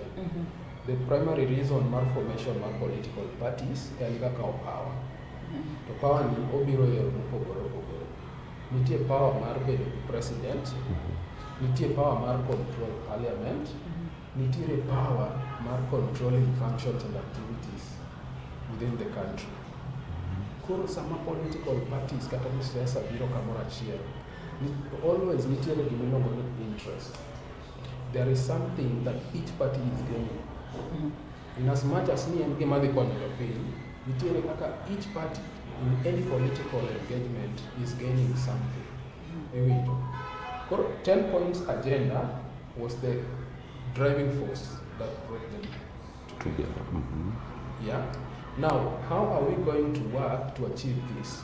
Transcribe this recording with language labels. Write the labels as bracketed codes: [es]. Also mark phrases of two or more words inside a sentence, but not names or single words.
[en] The primary reason mar formation mar political parties [luo] en kaka [en] power. [luo] To power ni obiro e yore mopogore opogore. [en] Nitie power [luo] mar bedo [en] president, nitie power mar control parliament, nitie power mar controlling functions and activities within the country. [luo] Koro sama [en] political parties [luo] kata siasa biro kamoro achiel, always nitie gimiluongo ni interest. [en] There is something that each party is gaining In as much as [luo] ni en gima dhi konyo jopiny, nitiere kaka [en] each party in any political engagement is gaining something. [luo] Ewinjo. [en] 10 points agenda was the driving force that brought them together. Yeah. Now, how are we going to work to achieve this?